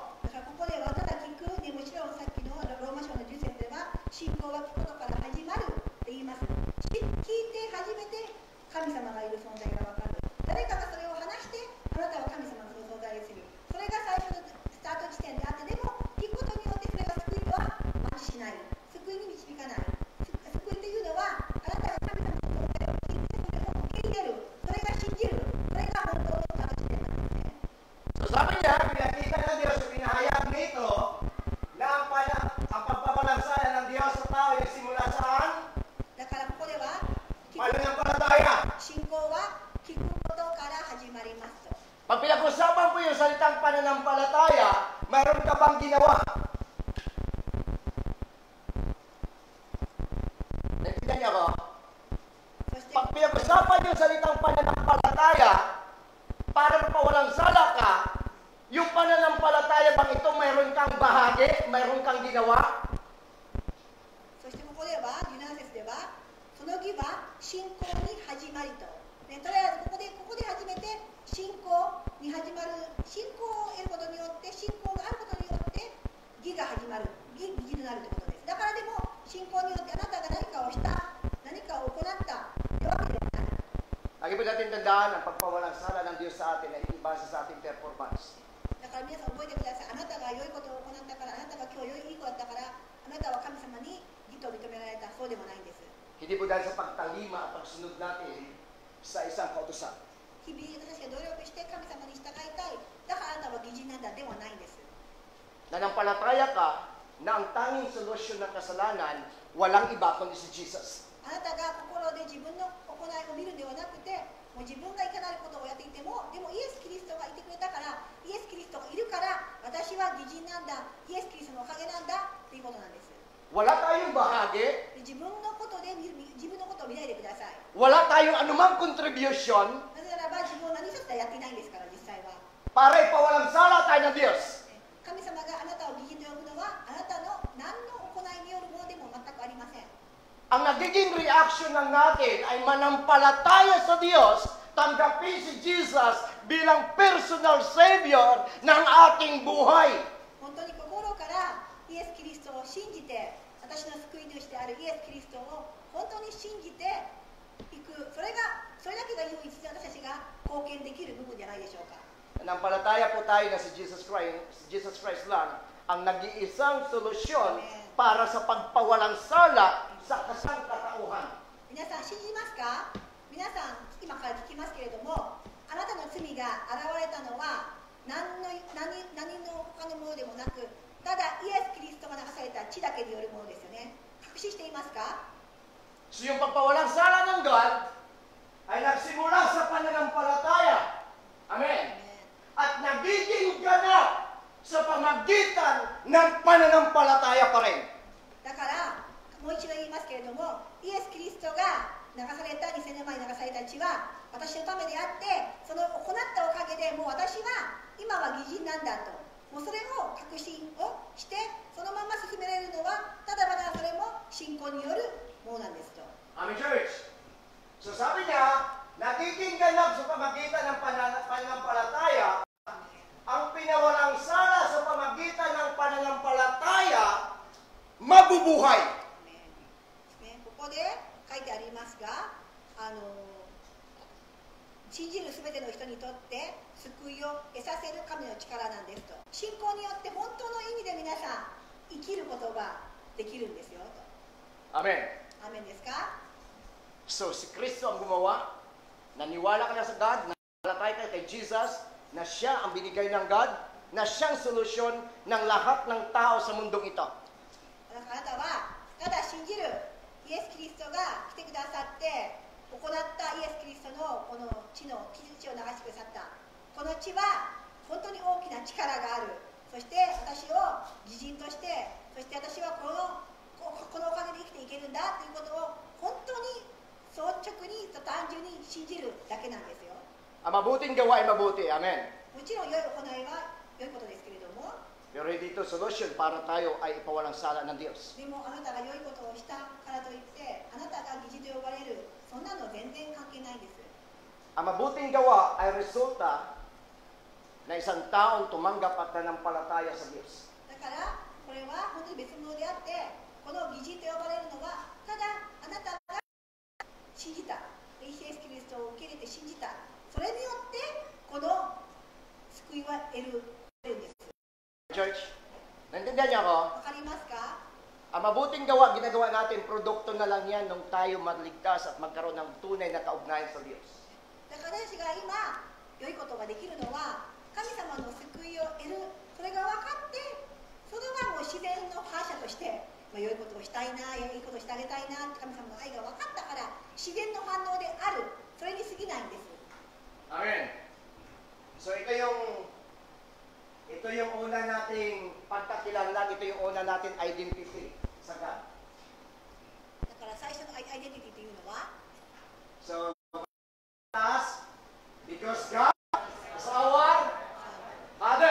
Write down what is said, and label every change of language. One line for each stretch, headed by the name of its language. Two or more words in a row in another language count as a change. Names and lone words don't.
Japanese: だからここではただ聞くでもちろんさっきのローマ書の10節では信仰は聞くことから始まるって言います。聞いて初めて神様がいる存在が分かる。誰かがそれを話してあなたは神様の存在を知る。それが最初のスタート地点であって、でも聞くことによってそれが救いとはマッチしない。救いに導かない。救いというのはあなたが神様の存在を聞いてそれを受け入れる。それが信じる。それが本当のスタート地点なんですね。
Filipino: So sabi niya, pinakita ng Diyos, pinahayag nito na ang pagpapalansaya ng Diyos sa tao ay simula saan?
Japanese: だからここでは
Filipino: Pananampalataya.
Japanese: 信仰は聞くことから始まりますと。
Filipino: Pag pinag-usapan po yung salitang pananampalataya, mayroon ka bang ginawa? Naintindihan niyo ako?
Japanese: そして
Filipino: Pag pinag-usapan yung salitang pananampalataya, para mapawalang sala ka, yung pananampalataya bang ito mayroon kang bahagi, mayroon kang ginawa?
Japanese: そしてここでは17節ではその義は信仰に始まりと、ね、とりあえずここで初めて信仰に始まる、信仰を得ることによって信仰があることによって義が始まる、義になるということです。だからでも信仰によってあなたが何かをした、何かを行ったというわけではない。
Filipino: Lagi po natin tandaan ang pagpawalang sala ng Diyos sa atin ay hindi base sa ating performance.
Japanese: だから皆さん覚えてください。あなたが良いことを行ったから、あなたが今日いい子だったから、あなたは神様に義と認められた。そうでもないんです。
Filipino: Hindi po dahil sa pagtalima at pagsunod natin sa isang kautusan.
Japanese: 日々私が努力して神様に従いたい。だからあなたは義人なんだではないんです。
Filipino: Nanampalataya ka na ang tanging solusyon ng kasalanan walang iba kundi si Jesus.
Japanese: あなたが心で自分の行いを見るんではなくて、もう自分がいかなることをやっていても、でもイエス・キリストがいてくれたから、イエス・キリストがいるから、私は義人なんだ、イエス・キリストのおかげなんだということなんです。
Filipino: Wala tayong bahagi,
Japanese: 自分のことを見ないでください。
Filipino: wala tayong anumang contribution
Japanese: なぜならば自分は何一つやっていないんですから、実際は。
Filipino: para ipawalang sala tayo ng Diyos.
Japanese: 神様があなたを義人と呼ぶのは、あなたの何の行いによるものでも全くありません。
Filipino: Ang nagiging reaction ng natin ay manampalataya sa Diyos, tanggapin si Jesus bilang
English: personal savior
Filipino: ng ating buhay.
Japanese: 本当に心からイエス・キリストを信じて、私の救い主であるイエス・キリストを本当に信じていく、それだけが唯一私たちが貢献できる部分じゃないでしょうか。
Filipino: Nanampalataya po tayo na si Jesus Christ lang ang nag-iisang solusyon para sa pagpawalang sala sa kasangkatauhan.
Japanese: 皆さん信じますか？皆さん今から聞きますけれども、あなたの罪が現れたのは何の他のものでもなく、ただイエス・キリストが流された血だけによるものですよね。確信していますか？
Filipino: So yung pagpawalang sala ng God ay nagsimula sa pananampalataya. Amen. At nagiging ganap sa pamagitan ng pananampalataya pa rin.
Japanese: だからもう一度言いますけれども、イエス・キリストが流された2000年前に流された血は私のためであって、その行ったおかげでもう私は今は義人なんだと、もうそれを確信をしてそのまま進められるのはただまだそれも信仰によるものなんですと。
English: Amen, church.
Filipino: So sabi niya, nagiging ganap sa pamagitan ng pananampalataya, ang pinawalang sala sa pamagitan ng pananampalataya, mabubuhay.
Japanese: ここで書いてありますが、信じるすべての人にとって救いを得させる神の力なんですと。信仰によって本当の意味で皆さん生きることができるんですよと。 Amen. アーメンですか？
Filipino: So si Kristo ang gumawa, naniwala ka na sa God, nalatay ka kay Jesus, na siya ang binigay ng God, na siyang solusyon ng lahat ng tao sa mundong ito.
Japanese: あなたはただ信じるイエス・キリストが来てくださって行ったイエス・キリストのこの血を流してくださった、この血は本当に大きな力がある。そして私を義人として、そして私はこのおかげで生きていけるんだということを本当に率直に単純に信じるだけなんですよ。
Filipino: Ang mabuting gawa ay mabuti. Amen.
Japanese: もちろん良い行いは良いことですけれども、
Filipino: Pero hindi ito solusyon para tayo ay ipawalang sala ng Diyos.
Japanese: でもあなたが良いことをしたからといってあなたが義人と呼ばれる、そんなの全然関係ないです。
Filipino: Ang mabuting gawa ay resulta na isang taong tumanggap at nanampalataya sa Diyos.
Japanese: だからこれは本当に別物であって、この義人と呼ばれるのはただあなたが信じた、イエス・キリストを受け入れて信じた、それによってこの救いは得るんです。
Filipino: Church, naintindihan niyo ako?
Japanese: わかりますか？
Filipino: Ang mabuting gawa, ginagawa natin, produkto na lang yan nung tayo maligtas at magkaroon ng tunay na kaugnayan sa Diyos.
Japanese: だから私が今良いことができるのは神様の救いを得る、それが分かって、それはもう自然の反射として、良いことをしたいな、いいことをしてあげたいな、神様の愛が分かったから自然の反応である、それに過ぎないんです。 Amen.
Filipino: So ito yung una nating pagkakilanlan, ito yung una nating identity sa God.
Japanese: だから最初のアイデンティティというのは、
English: So, because God is our Father.